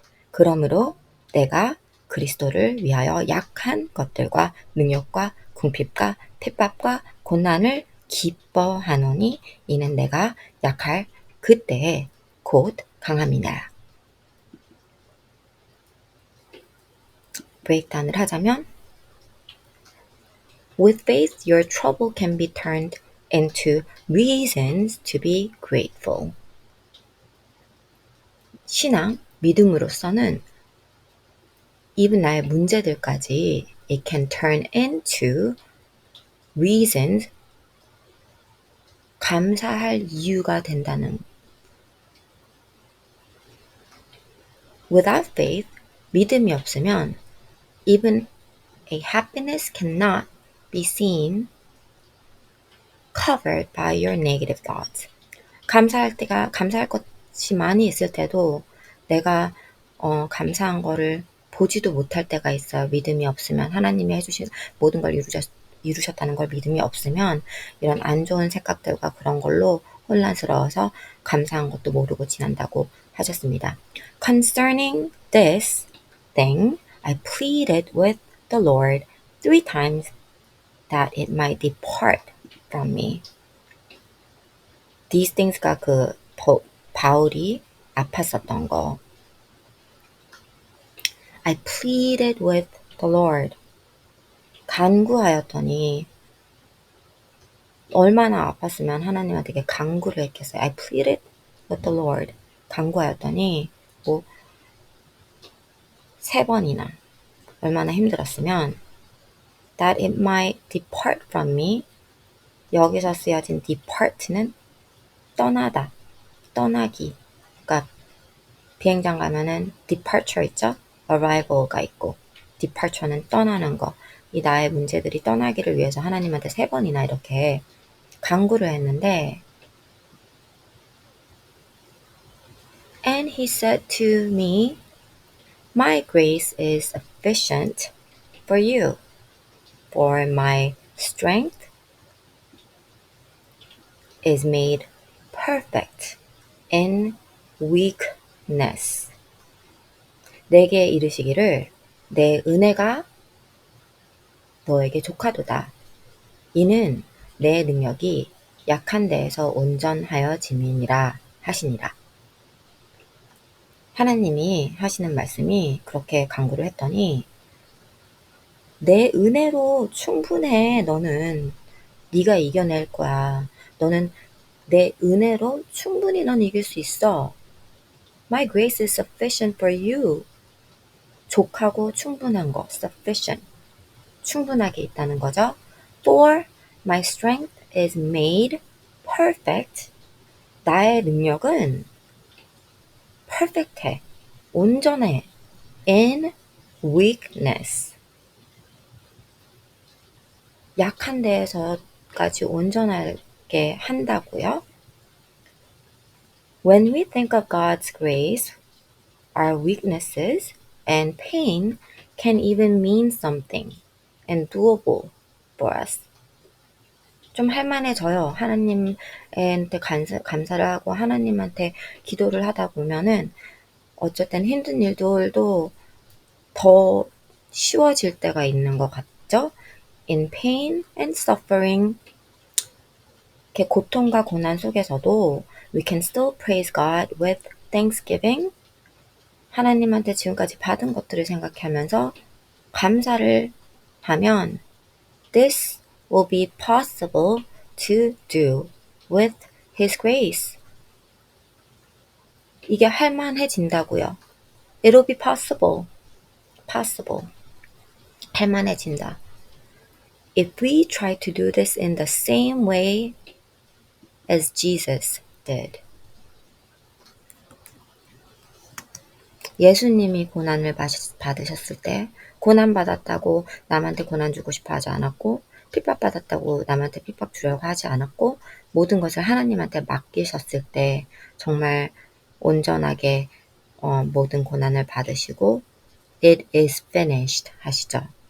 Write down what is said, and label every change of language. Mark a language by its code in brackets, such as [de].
[ko] 그러므로 내가 그리스도를 위하여 약한 것들과 능력과 궁핍과 핍박과 고난을 기뻐하노니 이는 내가 약할 그때에 곧 강함이니라. 브레이크다운을 하자면 [en] With faith, your trouble can be turned into reasons to be grateful. [ko] 신앙, 믿음으로서는 even 나의 문제들까지 [en] it can turn into reasons, [ko] 감사할 이유가 된다는. [en] Without faith, [ko] 믿음이 없으면 [en] even a happiness cannot be seen covered by your negative thoughts. [ko] 감사할 것이 많이 있을 때도 내가 감사한 거를 보지도 못할 때가 있어요. 믿음이 없으면 하나님이 해주신 모든 걸 이루셨다는 걸 믿음이 없으면 이런 안 좋은 생각들과 그런 걸로 혼란스러워서 감사한 것도 모르고 지난다고 하셨습니다. [en] Concerning this thing, I pleaded with the Lord 3 times that it might depart from me. These things [ko] 가 그 바울이 아팠었던 거. [en] I pleaded with the Lord. [ko] 간구하였더니 얼마나 아팠으면 하나님한테 간구를 했겠어요. [en] I pleaded with the Lord. [ko] 간구하였더니 3번이나 얼마나 힘들었으면 [en] that it might depart from me. [ko] 여기서 쓰여진 depart는 떠나다, 떠나기. 그러니까 비행장 가면은 departure 있죠? arrival가 있고 departure는 떠나는 거. 이 나의 문제들이 떠나기를 위해서 하나님한테 3번이나 이렇게 간구를 했는데 [en] And he said to me, My grace is sufficient for you, for my strength is made perfect in weakness. [ko] 내게 이르시기를 내 은혜가 너에게 족하도다. 이는 내 능력이 약한 데에서 온전하여짐이니라 하시니라. 하나님이 하시는 말씀이 그렇게 강구를 했더니 내 은혜로 충분해. 너는 네가 이겨낼 거야. 너는 내 은혜로 충분히 넌 이길 수 있어. [en] My grace is sufficient for you. [ko] 족하고 충분한 거, sufficient. 충분하게 있다는 거죠. [en] For my strength is made perfect. [ko] 나의 능력은 perfect해. 온전해. [en] In weakness. [ko] 약한 데에서까지 온전하게 한다고요? [en] When we think of God's grace, our weaknesses and pain can even mean something and doable for us. [ko] 좀 할만해져요. 하나님한테 감사를 하고 하나님한테 기도를 하다 보면은 어쩔 땐 힘든 일들도 더 쉬워질 때가 있는 것 같죠? [en] In pain and suffering, [ko] 이렇게 고통과 고난 속에서도 [en] we can still praise God with thanksgiving. [ko] 하나님한테 지금까지 받은 것들을 생각하면서 감사를 하면 [en] this will be possible to do with His grace. [ko] 이게 할만해진다고요. [en] It'll be possible. possible. [ko] 할만해진다. [en] If we try to do this in the same way as Jesus did. [ko] 예수님이 고난을 받으셨을 때 고난받았다고 남한테 고난 주고 싶어 하지 않았고 핍박받았다고 남한테 핍박 주려고 하지 않았고 모든 것을 하나님한테 맡기셨을 때 정말 온전하게 모든 고난을 받으시고 [en] It is finished [ko] 하시죠.